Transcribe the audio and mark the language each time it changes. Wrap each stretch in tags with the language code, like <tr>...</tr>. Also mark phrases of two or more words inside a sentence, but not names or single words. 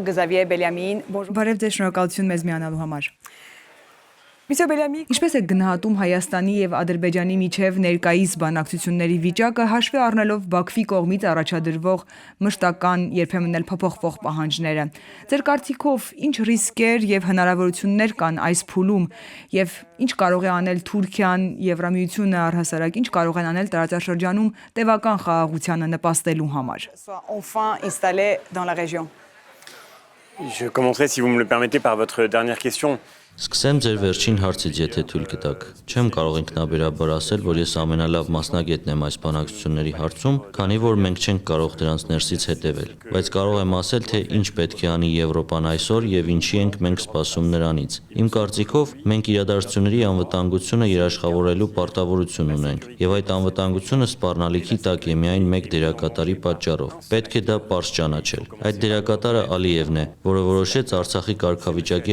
<hy>Xavier Belliamին։ Բարև ձեզ, շնորհակալություն մեզ միանալու համար։ Ինչպես է գնահատում Հայաստանի եւ Ադրբեջանի միջև ներկայիս բանակցությունների վիճակը, հաշվի առնելով Բաքվի կողմից առաջադրվող մշտական, երբեմն էլ փոփոխվող պահանջները։ Ձեր կարծիքով ինչ ռիսկեր եւ հնարավորություններ կան այս փուլում եւ ինչ կարող է անել Թուրքիան, Եվրամիությունը առհասարակ, ինչ կարող են անել տարածաշրջանում տևական խաղաղությանը նպաստելու համար։</hy> <fr>Je commencerai, si vous me le permettez, par votre dernière question.</fr> <hy>Սկսեմ ձեր վերջին հարցից, եթե թույլ կտաք։ Չեմ կարող ինքնաբերաբար ասել, որ ես ամենալավ մասնագետն եմ այս բանակցությունների հարցում, քանի որ մենք չենք կարող դրանց ներսից հետևել։ Բայց կարող եմ ասել, թե ինչ պետք է անի Եվրոպան այսօր եւ ինչի ենք մենք սպասում նրանից։ Իմ կարծիքով, մենք իրադարձությունների անվտանգությունը երաշխավորելու պարտավորություն ունենք, եւ այդ անվտանգությունը սպառնալիքի տակ է միայն մեկ դերակատարի պատճառով։ Պետք է դա պարզ ճանաչել։ Այդ դերակատարը Ալիևն է, որը որոշեց Արցախի կարգավիճակի</hy>